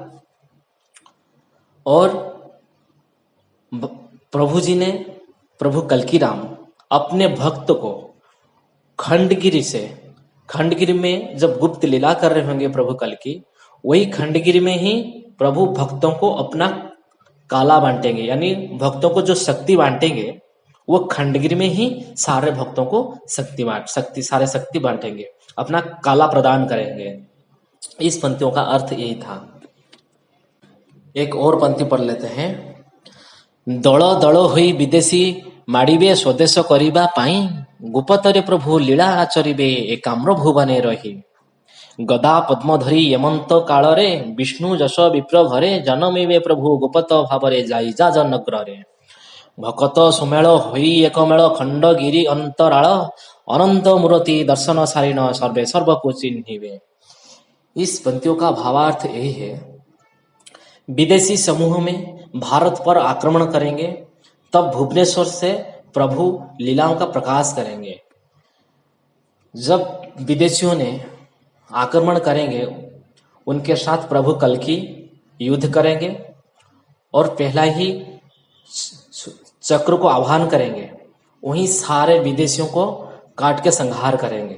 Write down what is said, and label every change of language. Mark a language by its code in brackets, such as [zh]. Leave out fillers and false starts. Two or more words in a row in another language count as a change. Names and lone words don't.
[hi] और प्रभु जी ने, प्रभु कल्कीराम अपने भक्त को खंडगिरी में जब गुप्त लीला कर रहे होंगे प्रभु कल्की, वही खंडगिरी में ही प्रभु भक्तों को अपना काला बांटेंगे, यानी भक्तों को जो शक्ति बांटेंगे वो खंडगिरी में ही सारे भक्तों को शक्ति बांटेंगे, अपना काला प्रदान करेंगे। इस पंक्तियों का अर्थ यही था। एक और पंक्ति पढ़ लेते हैं। [or] दଳ ଦଳ ହୋଇ ବିଦେଶୀ ମାଡ଼ିବେ ସ୍ୱଦେଶ କରିବା ପାଇଁ, ଗୁପତରେ ପ୍ରଭୁ ଲୀଳା ଆଚରିବେ ଏକାମ୍ର ଭୁବନେ ରହି। ଗଦା ପଦ୍ମ ଧରି ଏମନ୍ତ କାଳରେ, ବିଷ୍ଣୁ ଯଶ ବିପ୍ର ଘରେ, ଜନମିବେ ପ୍ରଭୁ ଗୁପତ ଭାବରେ ଯାଇ ଯାଜନଗ୍ରରେ। ଭକତ ସୁମେଳ ହୋଇ ଏକମେଳ ଖଣ୍ଡଗିରି ଅନ୍ତରାଳ, ଅନନ୍ତ ମୂରତି ଦର୍ଶନ ସାରିଣ ସର୍ବେ ସର୍ବକୁ ଚିହ୍ନିବେ। [hi] इस पंक्तियों का भावार्थ यही है, विदेशी समूह में भारत पर आक्रमण करेंगे, तब भुवनेश्वर से प्रभु लीलाओं का प्रकाश करेंगे। जब विदेशियों ने आक्रमण करेंगे, उनके साथ प्रभु कल्की युद्ध करेंगे और पहला ही चक्र को आह्वान करेंगे, वहीं सारे विदेशियों को काट के संहार करेंगे।